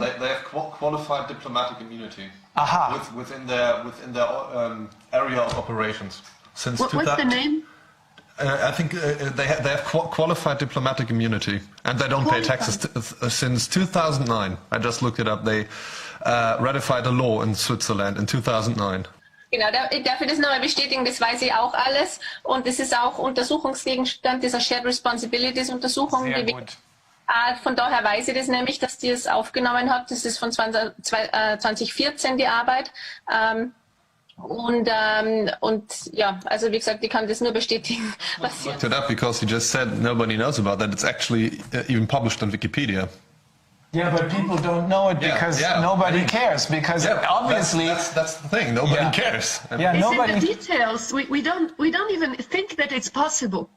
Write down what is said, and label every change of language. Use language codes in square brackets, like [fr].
[en] They have qualified diplomatic immunity within their area of operations. Since what's the name? I think they have qualified diplomatic immunity, and they don't pay taxes since 2009. I just looked it up. They ratified a law in Switzerland in 2009. [de] Genau, darf ich das nochmal bestätigen, das weiß ich auch alles und das ist auch Untersuchungsgegenstand dieser Shared Responsibilities Untersuchung. Sehr gut. Von daher weiß ich das nämlich, dass die es aufgenommen hat. Das ist von 2014 die Arbeit. Und ja, also wie gesagt, ich kann das nur bestätigen. [en] I looked it up because you just said nobody knows about that. It's actually even published on Wikipedia. Yeah, but people don't know it because nobody cares. Because obviously that's the thing. Nobody cares. It's in the details. We don't even think that it's possible.